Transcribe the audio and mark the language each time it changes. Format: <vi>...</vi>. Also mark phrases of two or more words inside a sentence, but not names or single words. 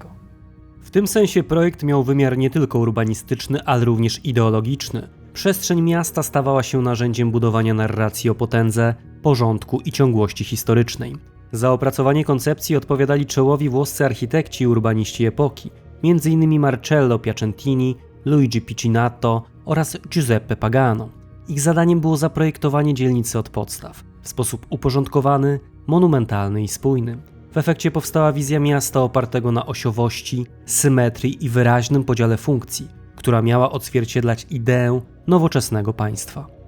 <pl>W tym sensie projekt miał wymiar nie tylko urbanistyczny, ale również ideologiczny. Przestrzeń miasta stawała się narzędziem budowania narracji o potędze, porządku i ciągłości historycznej. Za opracowanie koncepcji odpowiadali czołowi włoscy architekci i urbaniści epoki, m.in. Marcello Piacentini, Luigi Piccinato oraz Giuseppe Pagano. Ich zadaniem było zaprojektowanie dzielnicy od podstaw, w sposób uporządkowany, monumentalny i spójny. W efekcie powstała wizja miasta opartego na osiowości, symetrii i wyraźnym podziale funkcji, która miała odzwierciedlać ideę nowoczesnego państwa.</pl>